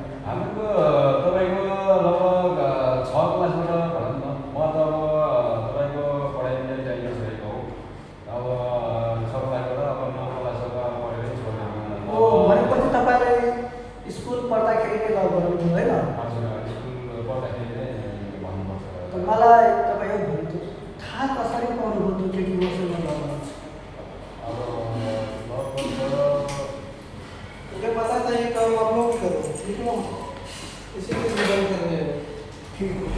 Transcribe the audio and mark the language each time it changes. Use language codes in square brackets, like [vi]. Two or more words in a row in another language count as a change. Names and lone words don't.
[ne] हाम्रो तपाईँको लगभग 6 क्लासबाट भनौँ न म त अब तपाईँको पढाइले जाइयो छोडेको हो अब 6 क्लासबाट अब 9 क्लासबाट पढेरै छोडेको भनेपछि तपाईँले स्कुल पढ्दाखेरि नै लभ गर्नुभयो होइन हजुर स्कुल पढ्दाखेरि नै भन्नुपर्छ त मलाई तपाईँ यो भन्नु थाहा कसरी पाउनुभयो त्यो केटी मसँग लभ गर्नु अब [hi] मुझे पता था ये काम आप लोग करो ठीक है इसीलिए निकल कर रहे हैं ठीक